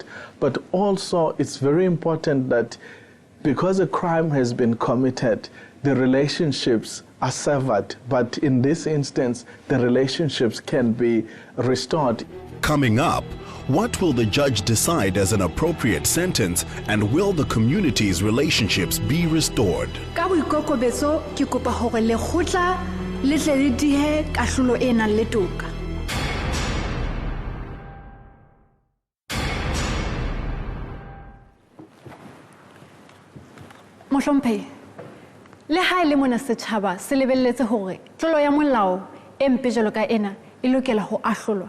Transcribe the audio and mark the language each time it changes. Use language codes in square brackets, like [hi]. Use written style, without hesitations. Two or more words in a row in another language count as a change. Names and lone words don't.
[en] But also it's very important that because a crime has been committed, the relationships are severed, but in this instance, the relationships can be restored. Coming up, what will the judge decide as an appropriate sentence, and will the community's relationships be restored? [st] Ka boikokobetso ke kopa hore lekgotla le tle le dihe kahlolo e nang le toka. Mohlomphehi, le ha ile mona setjhaba se lebelletse hore tlolo ya molao e mpe jalo ka ena e lokela ho ahlolwa.